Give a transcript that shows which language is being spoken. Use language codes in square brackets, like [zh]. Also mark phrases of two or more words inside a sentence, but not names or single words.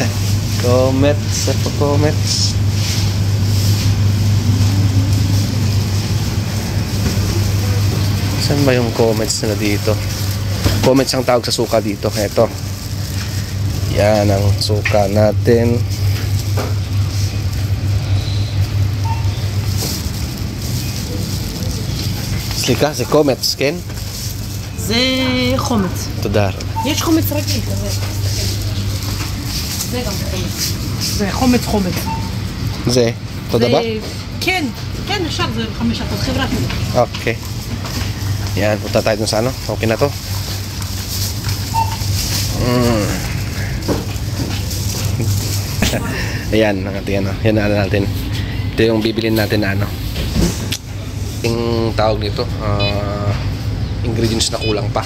[tl] Comets. Saan ba yung comets na dito? Comets ang tawag sa suka dito. Ito. Yan ang suka natin. [he] סליחה, זה קומץ, כן? זה חומץ. תודה רבה. יש חומץ רגיל כזה. זה גם חומץ. זה חומץ. זה, אותו דבר? כן, אפשר, זה 5% חברתי. [tl] Okay. Yan, punta tayo dun sa ano. Okay na to. Ayan, ang ating ano. Yan na natin. Ito yung bibilin natin na ano. Yung tawag nito, ingredients na kulang pa.